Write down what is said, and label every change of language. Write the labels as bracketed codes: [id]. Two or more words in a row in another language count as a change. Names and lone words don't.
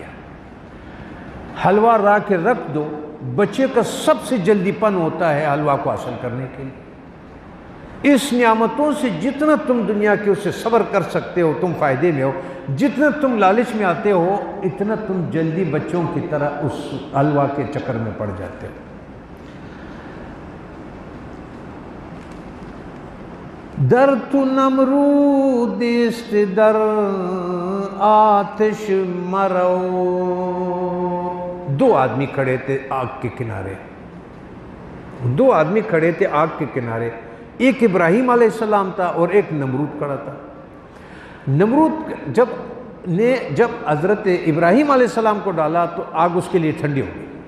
[ur] حلوہ لا کے رکھ دو، بچے کا سب سے جلدی پن ہوتا ہے حلوہ کو حاصل کرنے کے لیے. اس نعمتوں سے جتنا تم دنیا کے اسے صبر کر سکتے ہو تم فائدے میں ہو، جتنا تم لالچ میں آتے ہو اتنا تم جلدی بچوں کی طرح اس حلوہ کے چکر میں پڑ جاتے ہو. [fa] در تو نمرود است در آتش مرو. [ur] دو آدمی کھڑے تھے آگ کے کنارے، دو آدمی کھڑے تھے آگ کے کنارے. ایک ابراہیم علیہ السلام تھا اور ایک نمرود کھڑا تھا. نمرود جب حضرت ابراہیم علیہ السلام کو ڈالا تو آگ اس کے لیے ٹھنڈی ہو گئی.